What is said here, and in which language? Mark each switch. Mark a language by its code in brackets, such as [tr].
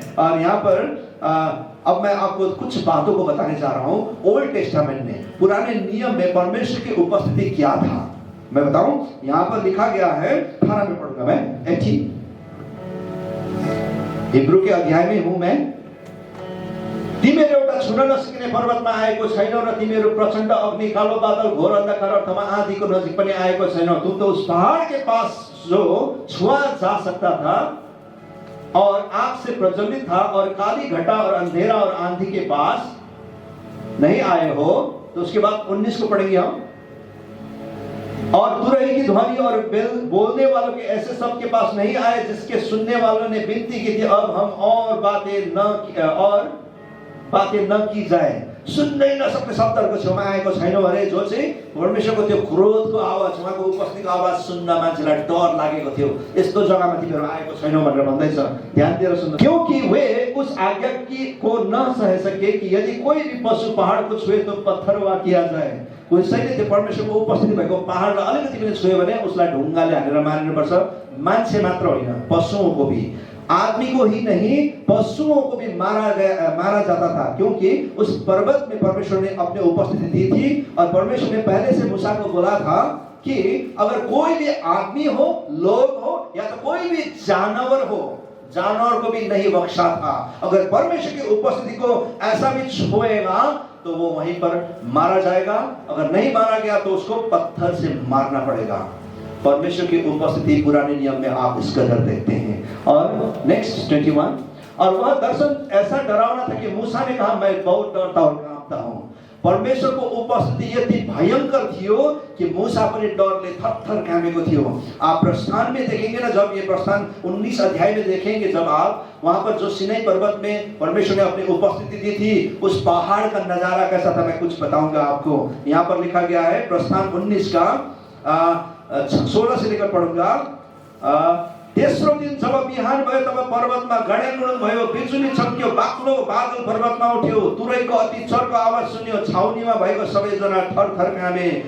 [hi] और यहाँ पर अब मैं आपको कुछ बातों को बताने जा रहा हूं। ओल्ड टेस्टामेंट में, पुराने नियम में परमेश्वर की उपस्थिति क्या था। मैं बताऊं, यहां पर लिखा गया है, 18 में पढ़ूंगा मैं, 18 हिब्रू के अध्याय में हूं मैं। [ne] तिमीहरू एउटा छुन नसकिने पर्वतमा आएको छैनौ र तिमीहरू प्रचण्ड अग्नि, कालो बादल, घोर अंधकार अर्थमा आँधीको नजिक पनि आएको छैनौ। [hi] तुम तो उस पहाड़ के पास जो छुआ जा सकता था और आग से प्रज्वलित था और काली घटा और अंधेरा और आंधी के पास नहीं आए हो। तो उसके बाद 19 को पढ़ेंगे हम। और तुरही की ध्वनि और बोलने वालों के ऐसे सब के पास नहीं आए जिसके सुनने वालों ने विनती की थी, अब हम और बातें न की जाए। [ne] सुन्नै नसक्ने शब्दहरूको छेउमा आएको छैनौ अरे, जो चाहिँ परमेश्वरको त्यो क्रोधको आवाज, उहाँको उपस्थितिको आवाज सुन्न मान्छेलाई डर लागेको थियो। यस्तो जग्गामा तिमीहरू आएको छैनौ भनेर भन्दैछ। ध्यान दिएर सुन्नु, [hi] क्योंकि वे उस आज्ञा को न सह सके कि यदि कोई भी पशु पहाड़ को छुए तो पत्थरवा किया जाए। [ne] कसैले त्यो परमेश्वरको उपस्थिति भएको पहाडलाई अलिकति पनि छुयो भने उसलाई ढुङ्गाले हानेर मारिनुपर्छ। मान्छे मात्र होइन, [hi] पशुओं को भी, आदमी को ही नहीं पशुओं को भी मारा जाता था, क्योंकि उस पर्वत में परमेश्वर ने अपनी उपस्थिति दी थी। और परमेश्वर ने पहले से मूसा को बोला था कि अगर कोई भी आदमी हो, लोग हो, या तो कोई भी जानवर हो, जानवर को भी नहीं बख्शा था। अगर परमेश्वर की उपस्थिति को ऐसा भी छुएगा तो वो वहीं पर मारा जाएगा। अगर नहीं मारा गया तो उसको पत्थर से मारना पड़ेगा। परमेश्वर की उपस्थिति पुराने नियम में आप इस कदर देखते हैं। और नेक्स्ट 21, और वह दर्शन ऐसा डरावना था कि मूसा ने कहा, मैं बहुत डरता और कांपता हूं। [ne] परमेश्वर को उपस्थिति यति भयंकर थियो कि मूसा पनि डरले थरथर कामेको थियो। [hi] आप प्रस्थान में देखेंगे ना, जब ये प्रस्थान 19 अध्याय में देखेंगे, जब आप वहां पर जो सिनै पर्वत में परमेश्वर ने अपनी उपस्थिति दी थी, उस पहाड़ का नजारा कैसा था, मैं कुछ बताऊंगा आपको। यहाँ पर लिखा गया है प्रस्थान 19 का 16 से लेकर पढूंगा। [ne] तेस्रो दिन जब बिहान भयो तब पर्वतमा गडेलुडन भयो, बिजुली छक्क्यो, बाक्लो बादल पर्वतमा उठ्यो, तुरैको अति चर्को आवाज सुन्यो, छाउनीमा भएको सबैजना थरथर कामे।